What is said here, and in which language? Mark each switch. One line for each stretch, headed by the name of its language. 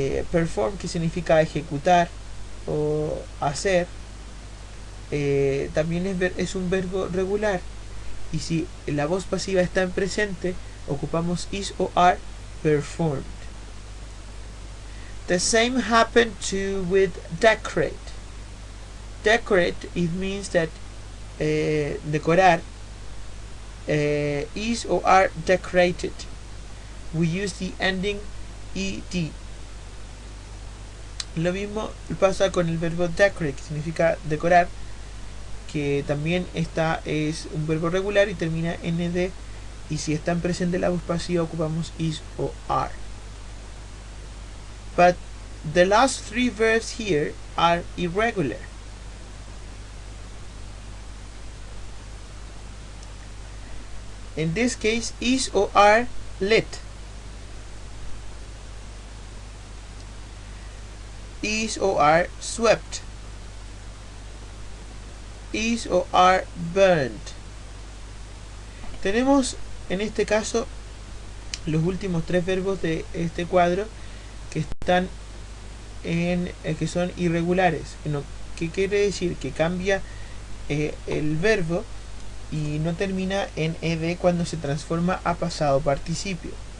Spanish: Perform, que significa ejecutar o hacer, también es un verbo regular, y si la voz pasiva está en presente, ocupamos
English: is
Spanish: o
English: are performed. The same happened with decorate. Decorate, it means that
Spanish: decorar,
English: is or are decorated. We use the ending ed.
Spanish: Lo mismo pasa con el verbo decorate, que significa decorar, que también es un verbo regular y termina en ed, y si está en presente la voz pasiva ocupamos
English: is
Spanish: o
English: are. But the last three verbs here are irregular. In this case, is or are lit. is or are swept, is or are burned.
Spanish: Tenemos en este caso los últimos tres verbos de este cuadro que están que son irregulares. ¿Qué quiere decir? Que cambia el verbo y no termina en ed cuando se transforma a pasado participio.